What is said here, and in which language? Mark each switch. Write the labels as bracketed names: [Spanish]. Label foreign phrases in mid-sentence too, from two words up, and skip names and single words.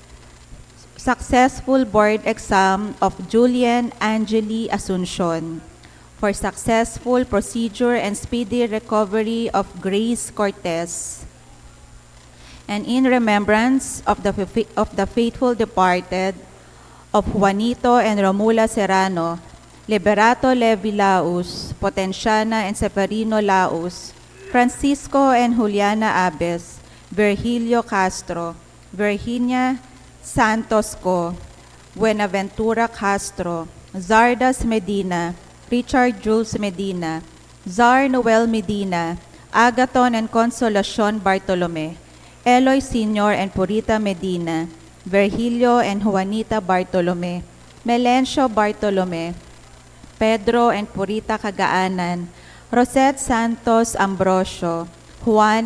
[English] successful board exam of Julian Angeli Asuncion, for successful procedure and speedy recovery of Grace Cortez, and in remembrance of the faithful departed of Juanito and Romula Serrano, Liberato Levi Laus, Potenciana and Severino Laus, Francisco and Juliana Abes, Virgilio Castro, Virginia Santos Co, Buenaventura Castro, Zardas Medina, Richard Jules Medina, Zar Noel Medina, Agaton and Consolacion Bartolome, Eloy Sr. and Purita Medina, Virgilio and Juanita Bartolome, Melencio Bartolome, Pedro and Purita Cagaanan, Rosette Santos Ambrosio, Juan